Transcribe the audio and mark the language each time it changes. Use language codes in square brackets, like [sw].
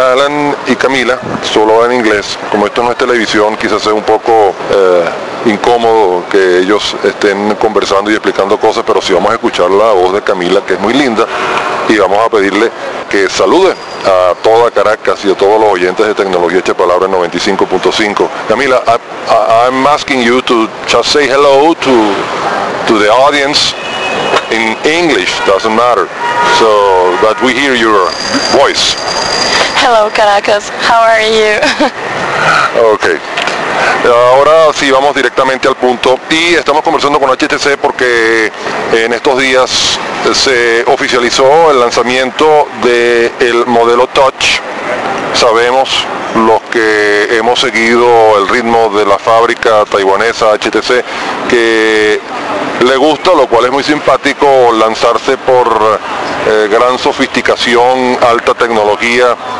[es] Alan y Camila, solo en inglés, como esto no es televisión, quizás sea un poco incómodo que ellos estén conversando y explicando cosas, pero sí vamos a escuchar la voz de Camila, que es muy linda, y vamos a pedirle que salude a toda Caracas y a todos los oyentes de Tecnología Hecha Palabra 95.5. [en] Camila, I'm asking you to just say hello to the audience in English, doesn't matter, so that we hear your voice. Hello Caracas, how are you? Okay. [es] Ahora sí, vamos directamente al punto y estamos conversando con HTC porque en estos días se oficializó el lanzamiento del modelo Touch. Sabemos, los que hemos seguido el ritmo de la fábrica taiwanesa HTC, que le gusta, lo cual es muy simpático, lanzarse por gran sofisticación, alta tecnología.